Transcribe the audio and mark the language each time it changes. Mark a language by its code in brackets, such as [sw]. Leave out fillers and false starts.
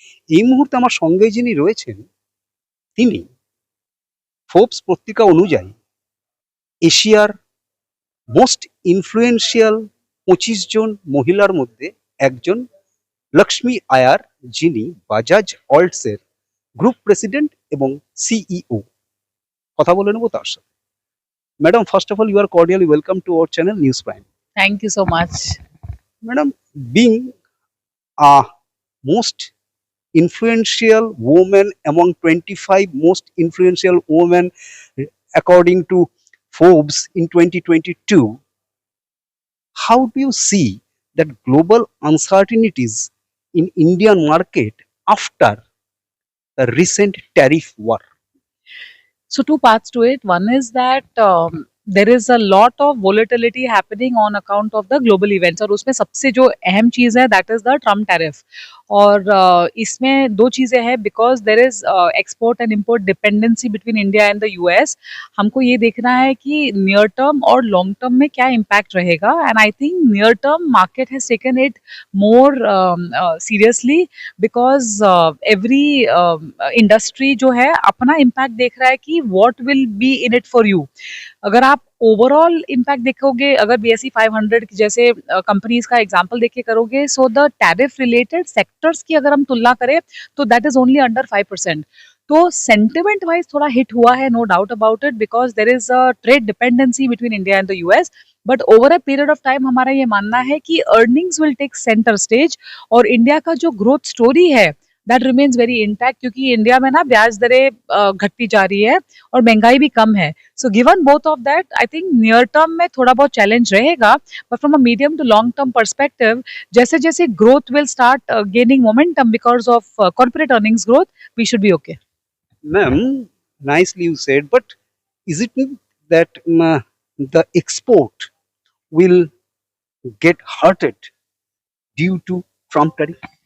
[bn] এই মুহূর্তে আমার সঙ্গে যিনি রয়েছেন, তিনি ফোর্বস পত্রিকা অনুযায়ী এশিয়ার মোস্ট ইনফ্লুয়েন্সিয়াল 25 জন মহিলার মধ্যে একজন, লক্ষ্মী আয়ার, যিনি বাজাজ অল্টসের গ্রুপ প্রেসিডেন্ট এবং সিইও। কথা বলে নেব তার সাথে। [en] Madam, first of all, you are cordially welcome to our channel news prime. Thank you so much. Madam, being a most influential woman among 25 most influential women according to Forbes in 2022, how do you see that global uncertainties in Indian market after the recent tariff war? So two parts to it. One is that there is a lot of volatility happening on account of the global events [hi] और उसमें सबसे जो अहम चीज़ है [en] that is the Trump tariff. [hi] और इसमें दो चीज़ें हैं [en] because there is export and import dependency between India and the US. [hi] हमको ये देखना है कि [en] near term और long term में क्या impact रहेगा, and I think near term market has taken it more seriously because every industry [hi] जो है अपना [en] impact [hi] देख रहा है कि [en] what will be in it for you. [hi] अगर आप ओवरऑल इम्पैक्ट देखोगे, अगर BSE 500 जैसे कंपनीज का एग्जांपल देख के करोगे, [en] so the tariff related sectors [hi] की अगर हम तुलना करें तो [en] That is only under 5%. तो sentiment wise [hi] थोड़ा हिट हुआ है, [en] No doubt about it, because there is a trade dependency between India and the US. [hi] But over a period of time हमारा ये मानना है कि [en] earnings will take centre stage [hi] और इंडिया का जो ग्रोथ स्टोरी है [en] that remains very intact, [hi] क्योंकि इंडिया में ना ब्याज दरें घटती जा रही है और महंगाई भी कम है. [en] So given both of that, I think near term [hi] में थोड़ा बहुत [en] challenge रहेगा, but from a medium to long term perspective, [hi] जैसे जैसे [en] growth will start gaining momentum because of corporate earnings growth, we should be okay. Ma'am, nicely you said, but is it that the export will get hurted due to Trump tariff?